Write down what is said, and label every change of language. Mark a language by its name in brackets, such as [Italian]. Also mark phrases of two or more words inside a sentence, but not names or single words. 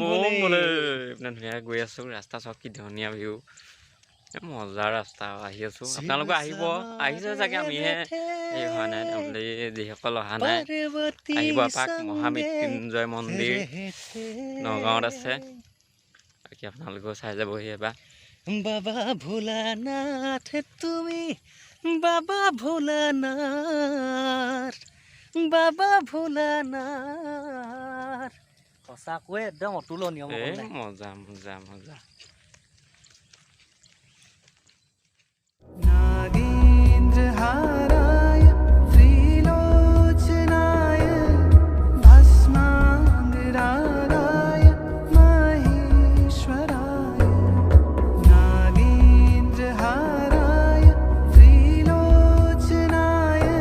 [Assamese] বম বোলে ইমান ধুনীয়াকৈ গৈ আছোঁ ৰাস্তা চাওক কি ধুনীয়া ভিউ মজাৰ ৰাস্তা আহি আছোঁ আপোনালোকে আহিব আহিছে চাগে আমিহে এই হোৱা নাই আপোনালোকে যিসকল অহা নাই আহিব এপাক মহামৃত্যুঞ্জয় মন্দিৰ নগাঁৱত আছে বাকী আপোনালোকেও চাই যাবহি এবাৰ বাবা ভোলানাথ তুমি বাবা ভোলানাথ বাবা ভোলানাথ সঁচাকৈ একদম অতুলনীয় মজা মজা মজা [Sanskrit] नागेन्द्र हाराय त्रिलोचनाय भस्माङ्गरागाय महेश्वराय नागेन्द्र हाराय त्रिलोचनाय